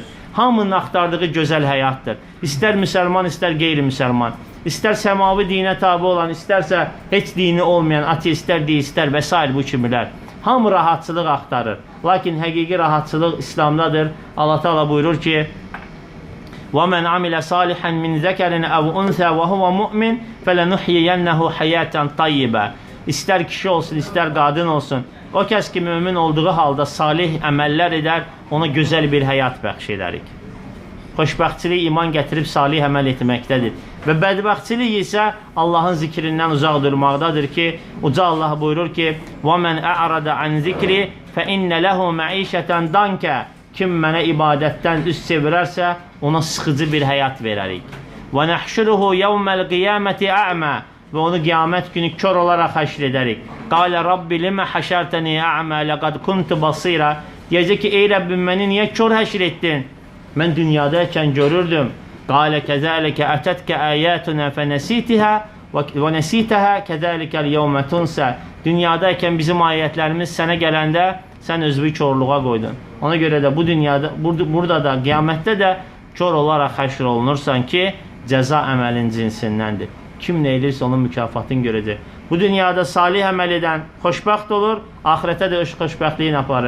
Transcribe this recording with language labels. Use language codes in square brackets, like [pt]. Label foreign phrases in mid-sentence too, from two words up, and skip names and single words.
[az] Hamının axtardığı gözəl həyatdır. İstər müsəlman, istər qeyri-müsəlman. İstər səmavi dinə tabi olan, istərsə heç dini olmayan, ateistlər, deistlər və s. bu kimilər. Hamı rahatçılıq axtarır. Lakin həqiqi rahatçılıq İslamdadır. Allah Teala buyurur ki, [ar] وَمَنْ عَمِلَ صَالِحًا مِنْ ذَكَرٍ أَوْ أُنْثَى وَهُوَ مُؤْمِنٌ فَلَنُحْيِيَنَّهُ حَيَاةً طَيِّبَةً. [az] İstər kişi olsun, istər qadın olsun. O kəs ki, mömin olduğu halda salih əməllər edər, ona gözəl bir həyat bəxş edərik. Xoşbəxtçilik iman gətirib salih əməl etməkdədir. Və bədbəxtçilik isə Allahın zikrindən uzaq durmaqdadır ki, Uca Allah buyurur ki, [ar] وَمَنْ أَعْرَدَ عَنْ ذِكْرِ فَإِنَّ لَهُ مَعِيشَةً دَنْكَ. [az] Kim mənə ibadətdən üst çevirərsə, ona sıxıcı bir həyat verərik. [ar] وَنَحْشُرُهُ يَوْمَ الْقِيَامَةِ أَعْمَى. [az] Və onu qiyamət günü kör olaraq həşr edərik. [ar] قَالَ رَبِّ لِمَ حَشَرْتَنِي أَعْمَى لَقَدْ كُنْتُ بَصِيرًا. [az] Deyəcək ki, ey Rəbbim, məni niyə kör həşr etdin? Mən dünyadayken görürdüm. [ar] قَالَ كَذَٰلِكَ أَتَتْكَ آيَاتُنَا فَنَسِيتِهَا وَنَسِيتَهَا كَذَٰلِكَ الْيَوْمَ تُنْسَى. [az] Dünyadayken bizim ayətlərimiz sənə gələndə sən özünü körluğa qoydun. Ona görə də bu dünyada, burada da, qiyamətdə də kör olaraq həşr olunursan ki, cəza əməlin cinsindəndir. Kim nə edirsə onun mükafatını görəcək. Bu dünyada salih əməl edən xoşbəxt olur, axirətə də öz xoşbəxtliyin aparır.